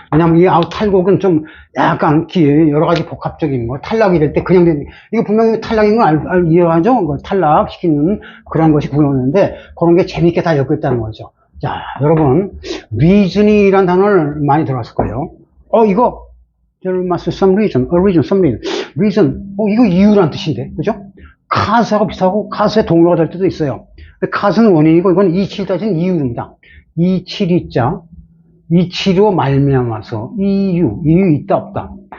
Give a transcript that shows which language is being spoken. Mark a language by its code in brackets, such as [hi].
[ko] 왜냐면 이 탈곡은 좀 약간 여러 가지 복합적인 거, 탈락이 될 때 그냥 되는, 이거 분명히 탈락인 걸 이해하죠? 탈락시키는 그런 것이 구현되는데, 그런 게 재밌게 다 엮여 있다는 거죠. 자, 여러분, reason이란 단어를 많이 들어봤을 거예요. [en] 이거, there must be some reason, a reason, some reason. [ko] reason, 이거 이유란 뜻인데, 그죠? cause하고 비슷하고, cause의 동료가 될 때도 있어요. cause는 원인이고, 이건 이치를 따진 이유입니다. 이치리자, 이치로 말미암아서, 이유 있다, 없다.